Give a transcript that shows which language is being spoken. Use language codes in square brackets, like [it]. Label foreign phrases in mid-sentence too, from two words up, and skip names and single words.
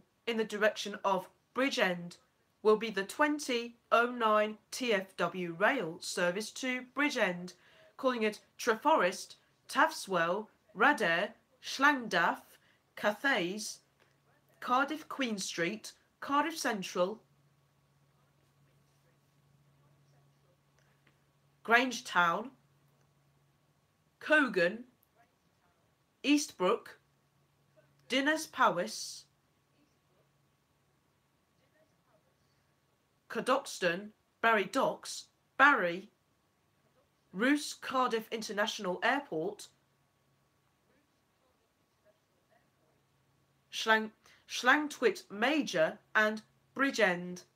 [en] in the direction of Bridgend will be the 2009 TfW Rail service to Bridgend, calling it Treforest, Taftswell, Radair, Llandaff, Cathays, Cardiff Queen Street, Cardiff Central, Grangetown, Cogan, Eastbrook, Dinas Powys, Cadoxton, Barry Docks, Barry, Roose Cardiff International Airport, Llangtwit Major and Bridgend.